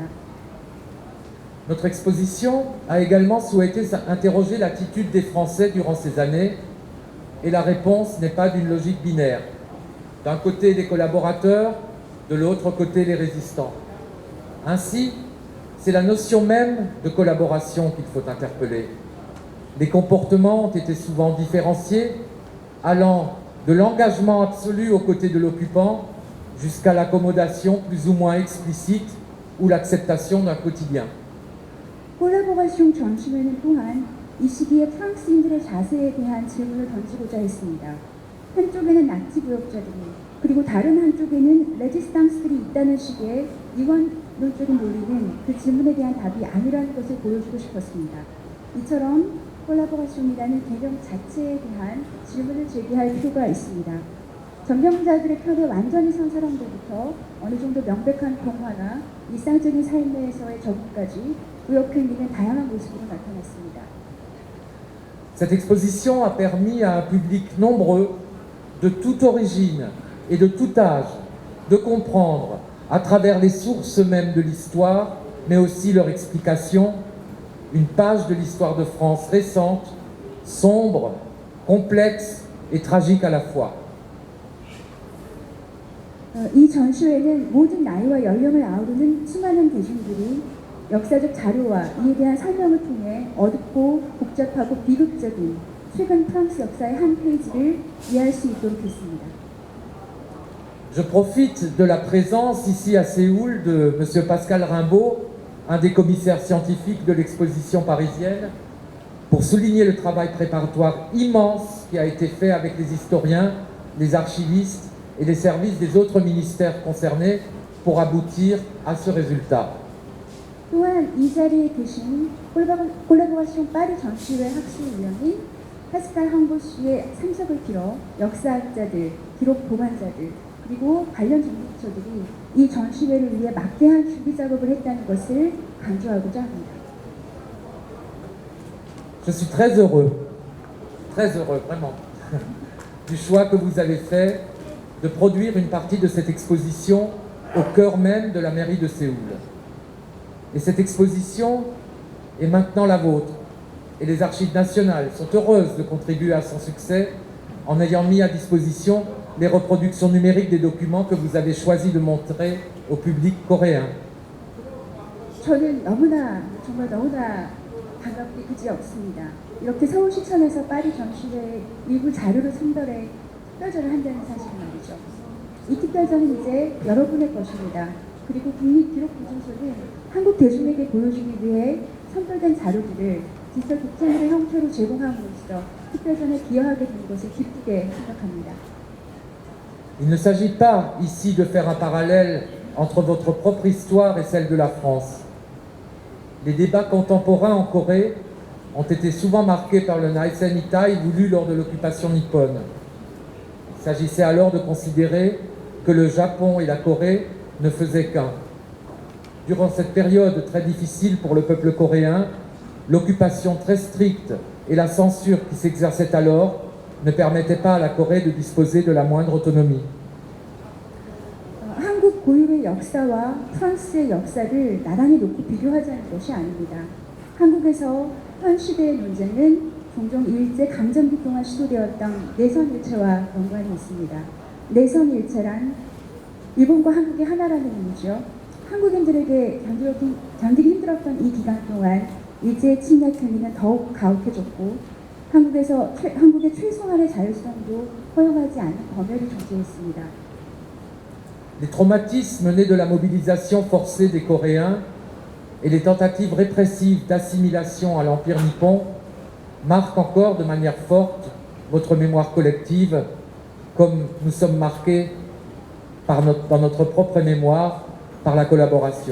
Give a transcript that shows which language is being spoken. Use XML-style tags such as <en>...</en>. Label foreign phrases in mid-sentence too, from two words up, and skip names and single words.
<fr>Notre exposition a également souhaité interroger l'attitude des Français durant ces années, et la réponse n'est pas d'une logique binaire. D'un côté les collaborateurs, de l'autre côté les résistants. Ainsi, c'est la notion même de collaboration qu'il faut interpeller. Les comportements ont été souvent différenciés, allant de l'engagement absolu aux côtés de l'occupant jusqu'à l'accommodation plus ou moins explicite ou l'acceptation d'un quotidien.</fr> <ko>콜라보레이션 전시회는 또한 이 시기에 프랑스인들의 자세에 대한 질문을 던지고자 했습니다. 한쪽에는 나치 부역자들이 그리고 다른 한쪽에는 레지스탕스들이 있다는 식의 이원론적인 논리는 그 질문에 대한 답이 아니라는 것을 보여주고 싶었습니다. 이처럼 콜라보레이션이라는 개념 자체에 대한 질문을 제기할 필요가 있습니다. 점령자들의 편에 완전히 선 사람들부터 어느 정도 명백한 평화나 일상적인 삶에서의 적응까지 구역행위는 다양한 모습으로 나타났습니다.</ko> <fr>Cette exposition a permis à un public nombreux, de toute origine et de tout âge, de comprendre, à travers les sources mêmes de l'histoire, mais aussi leur explication, une page de l'histoire de France récente, sombre, complexe et tragique à la fois.</fr> <ko>이 전시회는 모든 나이와 연령을 아우르는 수많은 대중들이 역사적 자료와 이에 대한 설명을 통해 어둡고 복잡하고 비극적인 최근 프랑스 역사의 한 페이지를 이해할 수 있도록 했습니다.</ko> <fr>Je profite de la présence ici à Séoul de M. Pascal Rimbaud, un des commissaires scientifiques de l'exposition parisienne, pour souligner le travail préparatoire immense qui a été fait avec les historiens, les archivistes et les services des autres ministères concernés pour aboutir à ce résultat.</fr> <ko>또한 이 자리에 계신 콜라보레이션 파리 전시회 학술위원인 파스칼 항보 씨의 참석을 빌어 역사학자들, 기록 보관자들, 그리고 관련 전문가들이 이 전시회를 위해 막대한 준비 작업을 했다는 것을 강조하고자 합니다.</ko> <fr>Je suis très heureux vraiment, du choix que vous avez fait de produire une partie de cette exposition au cœur même de la mairie de Séoul. Et cette exposition est maintenant la vôtre. Et les Archives nationales sont heureuses de contribuer à son succès en ayant mis à disposition les reproductions numériques des documents que vous avez choisi de montrer au public coréen.</fr> <ko>저는 정말 너무나 반갑게 그지 없습니다. 이렇게 서울 시청에서 파리 전시회 일부 자료를 선별해 특별전을 한다는 사실은 말이죠. 이 특별전은 이제 여러분의 것입니다. 그리고 국립기록보존소는 한국 대중에게 보여주기 위해 선별된 자료들을 디지털 독자물의 형태로 제공함으로써 특별전에 기여하게 된 것을 기쁘게 생각합니다.</ko> <fr>Il ne s'agit pas ici de faire un parallèle entre votre propre histoire et celle de la France. Les débats contemporains en Corée ont été souvent marqués par le Naisenitai voulu lors de l'occupation nippone. Il s'agissait alors de considérer que le Japon et la Corée ne faisaient qu'un. Durant cette période très difficile pour le peuple coréen, l'occupation très stricte et la censure qui s'exerçait alors ne permettaient pas à la Corée de disposer de la moindre autonomie.</fr> <ko>한국 고유의 역사와 프랑스의 역사를 나란히 놓고 비교하자는 것이 아닙니다. 한국에서 현 시대의 문제는 종종 일제 강점기 동안 시도되었던 내선 일체와 연관이 있습니다. 내선 일체란 일본과 한국이 하나라는 의미죠. 한국인들에게 견디기 힘들었던 이 기간 동안 일제의 침략 행위는 더욱 가혹해졌고 한국의 최소한의 자율성도 허용하지 않는 검열이 존재했습니다.</ko> <fr>Les traumatismes nés de la mobilisation forcée des Coréens et les tentatives répressives d'assimilation à l'Empire nippon marquent encore de manière forte votre mémoire collective, comme nous sommes marqués dans notre propre mémoire par la collaboration.</fr>